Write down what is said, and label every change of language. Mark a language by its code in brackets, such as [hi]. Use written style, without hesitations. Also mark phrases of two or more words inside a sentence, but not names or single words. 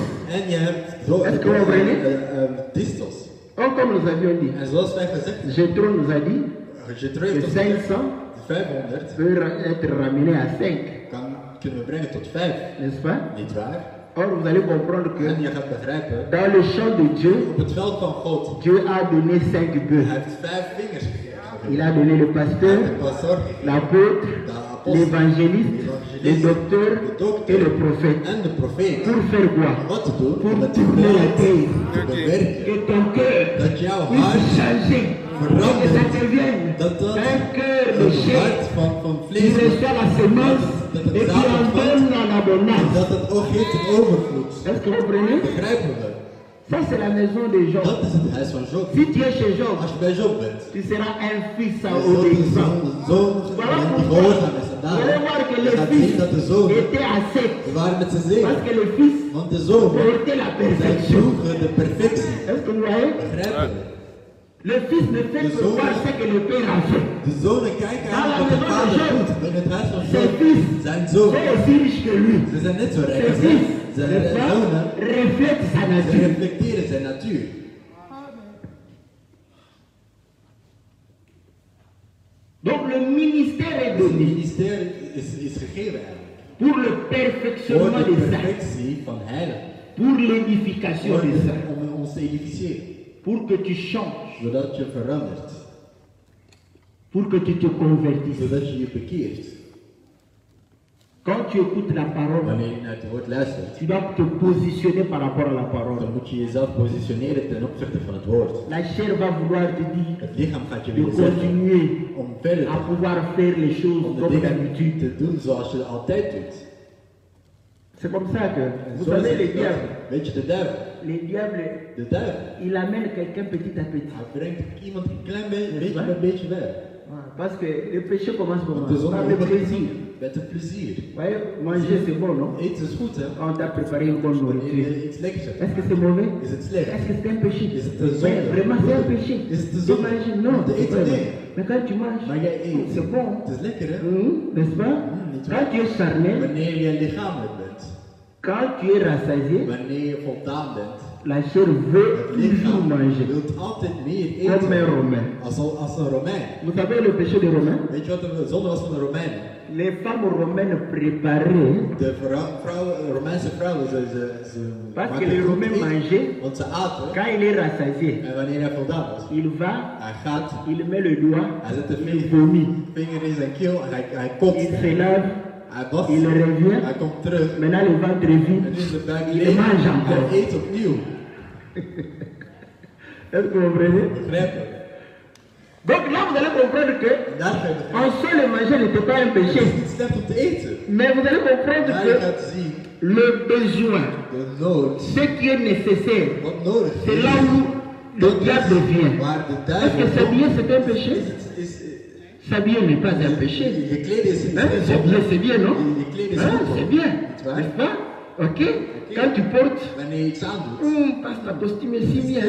[nl] en je hebt zo [fr] Est-ce que vous comprenez? [nl] distels. [fr] Or, comme nous avions dit, [nl] En zoals wij gezegd [fr] Jétro nous a dit je que [nl] terug 500 500 [fr] peut être ramené à 5, [nl] kunnen we brengen tot 5, [fr] n'est-ce pas? [nl] niet waar? [fr] Or, vous allez comprendre que [nl] En je gaat begrijpen, [fr] dans le champ de Dieu, [nl] op het veld van God, [fr] Dieu a donné 5 [nl] hij [fr] bœufs. [nl] heeft 5 vingers gegeven. [fr] Il a donné le [nl] Hij [fr] pasteur, [nl] heeft de pastor gegeven, [fr] l'apôtre, [nl] de apostel, [fr] l'évangéliste, le docteur [nl] de dokter [fr] et le prophète. [nl] en de profeet. [fr] Pour faire quoi? [nl] Wat te doen? [fr] Pour [nl] Om het [fr] tourner la [nl] veld [fr] terre. [nl] te bewerken. [fr] Que ton cœur [nl] Dat jouw [fr] puisse [nl] hart [fr] changer. Et que ça devienne [nl] dat [fr] un cœur de [nl] een [fr] chair [nl] hart van [fr] qui [nl] vlees wordt. [fr] reçoit la semence et qui en donne en abondance. [nl] Dat het ook geeft in overvloed. [fr] Est-ce que vous comprenez? [nl] Begrijpen we? [fr] Ça, c'est la maison de Job. [nl] Dat is het huis van Job. [fr] Si tu es chez Job, [nl] Als je bij Job bent, [fr] tu seras un fils [nl] je zult [fr] obéissant. [nl] een zoon [fr] Voilà [nl] die [fr] pourquoi [nl] gehoorzaam is. En [fr] vous allez voir que [nl] daarom [fr] le [nl] gaat zien [fr] fils [nl] dat de zoon, [fr] était à 7. [nl] we waren met z'n zeven. [fr] Parce que le fils [nl] Want de zoon, [fr] portait la [nl] zij [fr] perfection. [nl] zoeken de perfectie. [fr] Est-ce que vous voyez? [nl] Begrijpen we? [fr] Le fils ne fait que voir ce que le père a fait. [nl] De zonen kijken aan wat de vader doet. In het huis van [fr] Ses Job fils [nl] zijn zoon. [fr] sont aussi riches que lui. [nl] Ze zijn net zo rijk [fr] Ses [nl] als hij. [fr] fils, [nl] Zijn [fr] n'est-ce pas, [nl] zonen, [fr] reflètent sa [nl] ze [fr] nature. [nl] reflecteren zijn natuur. [fr] Donc le ministère est [nl] Het [fr] donné [nl] ministerie is gegeven eigenlijk. [fr] pour le [nl] Voor [fr] perfectionnement [nl] de [fr] des saints, [nl] perfectie van heiligen. [fr] pour l'édification [nl] Voor [fr] des saints, [nl] om ons te edificeren. [fr] pour que tu changes, [nl] Zodat je verandert. [fr] pour que tu te convertisses. [nl] Zodat je je bekeert. [fr] Quand tu écoutes la parole, [nl] Wanneer je naar het woord luistert, [fr] tu dois te positionner par rapport à la parole. [nl] dan moet je jezelf positioneren ten opzichte van het woord. [fr] La chair va vouloir te dire [nl] Het lichaam gaat je [fr] de [nl] willen zeggen [fr] continuer [nl] om verder [fr] à pouvoir faire les choses [nl] om de [fr] comme [nl] dingen [fr] d'habitude. [nl] te doen zoals je altijd doet. [fr] C'est comme ça que, vous [nl] Zo is [fr] savez, [nl] het [fr] les [nl] ook. [fr] diables, [nl] Weet je, de duivel, [fr] les diables, il amène quelqu'un petit à petit. [nl] hij brengt iemand een klein beetje bij beetje weg. [fr] Voilà, parce que le péché commence [nl] Want de [fr] comment? [nl] zonde [fr] Par le [nl] begint [fr] plaisir. [nl] met het plezier. [fr] Vous voyez, manger c'est bon, non? [nl] Eten is goed, hè? [fr] On t'a préparé une bonne [nl] Wanneer [fr] nourriture. [nl] je iets lekkers hebt, [fr] Est-ce que c'est mauvais? [nl] is het slecht. [fr] Est-ce que c'est un péché? [nl] Is het een zonde? [fr] Ouais, vraiment c'est un péché. [nl] Is het een [fr] De [nl] zonde? [fr] manger, non. [nl] Om te [fr] c'est [nl] eten, [fr] pas [nl] nee. [fr] vrai. Mais quand tu manges, [nl] Maar jij eet. [fr] c'est bon. [nl] Het is lekker, hè? [fr] N'est-ce pas? [nl] niet [fr] Quand tu es charnel, [nl] Wanneer je lichamelijk bent, [fr] quand tu es rassasié, [nl] wanneer je voldaan bent, [fr] la chair veut [nl] het [fr] toujours [nl] lichaam [fr] manger. [nl] wil altijd meer [fr] Comme un [nl] eten. [fr] Romain. [nl] Als een Romein. [fr] Vous savez le péché des Romains? [nl] Weet je wat de zonde was van de Romeinen? [fr] Les femmes romaines préparaient, [nl] De Romeinse vrouwen, ze [fr] parce que [nl] maakten [fr] les [nl] goed [fr] Romains [nl] eten. [fr] mangeaient, [nl] Want ze aten. [fr] quand il est rassasié, [nl] En wanneer hij voldaan was, [fr] il va, [nl] hij gaat, [fr] il met le doigt, [nl] hij zet de [fr] il vomit, [nl] vinger in zijn keel, hij kotst. [fr] il se lave, [nl] Hij wast, [fr] il revient, [nl] hij komt terug. [fr] maintenant le ventre [nl] En [fr] vide, [nl] nu is de buik [fr] il [nl] leeg. [fr] mange encore. [nl] Hij eet opnieuw. [fr] Est-ce que vous comprenez? [nl] Begrijp je? [fr] Donc là, vous allez comprendre que [nl] En daar ga je begrijpen. [fr] en soi, le manger n'était pas un [nl] Het is [fr] péché. [nl] niet slecht om te eten. [fr] Mais vous allez comprendre [nl] Maar je [fr] que [nl] gaat zien, [fr] le besoin, [nl] de nood, [fr] ce qui est nécessaire, [nl] wat nodig [fr] c'est [nl] is. [fr] là où le diable vient. [nl] Waar de [fr] Est-ce [nl] duivel [fr] que s'habiller c'est un péché? [nl] is [fr] S'habiller n'est pas un péché. [nl] je kleden is [fr] Hein? S'habiller c'est bien, non? [nl] Je kleden is [fr] Hein? [nl] goed. [fr] C'est bien, [nl] Niet waar? [fr] n'est-ce pas? Ok? Quand tu portes, [nl] Wanneer je iets aandoet, [fr] passe ta costume est si bien.